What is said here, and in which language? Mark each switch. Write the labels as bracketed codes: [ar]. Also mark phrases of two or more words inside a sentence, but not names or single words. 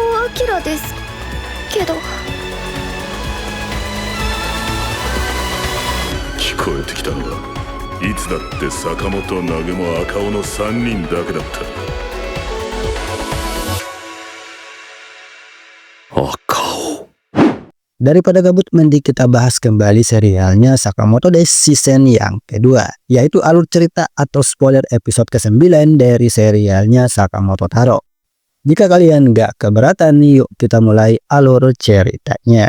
[ja] キラですけど。聞こえてきたのはいつだって坂本、南雲、赤尾の3人だけだった。赤尾. [id] Daripada gabut, mending kita bahas kembali serialnya Sakamoto Days season yang kedua, yaitu alur cerita atau spoiler episode ke-9 dari serialnya Sakamoto Taro. Jika kalian nggak keberatan, yuk kita mulai alur ceritanya.